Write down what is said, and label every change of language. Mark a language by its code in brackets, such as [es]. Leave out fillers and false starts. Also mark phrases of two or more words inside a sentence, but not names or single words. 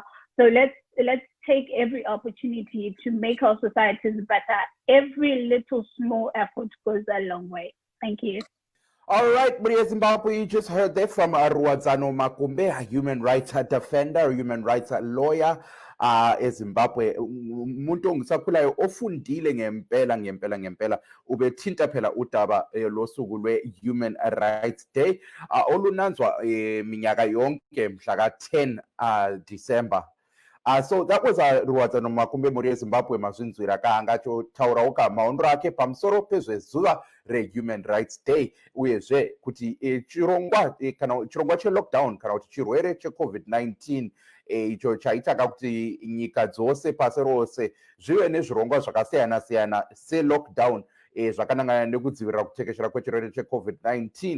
[en] So let's take every opportunity to make our societies better. Every little small effort goes a long way. Thank you. All right, Maria Zimbabwe, you just heard that from Rwadzano Makumbe, a human rights defender, a human rights lawyer eZimbabwe. [nd] Umuntu ongisakhulayo ofundile ngempela ubethinta phela udaba losuku lwe-Human Rights Day olunanzwa minyaka yonke mhla ka-10 December. [en] So that was [sn] Rwadzano Makumbe Maria Zimbabwe mazvinzwira kaangacho taurawo maonero ake pamusoro pezvezuva reHuman Rights Day uyezve kuti chirongwa chelockdown kana kuti chirwere cheCovid-19 icho chaitaka kuti nyika dzose pasi rose zvive nezvirongwa zvakasiyana-siyana selockdown zvakanangana nekudzivirira kutekeshera kwechirwere cheCovid-19.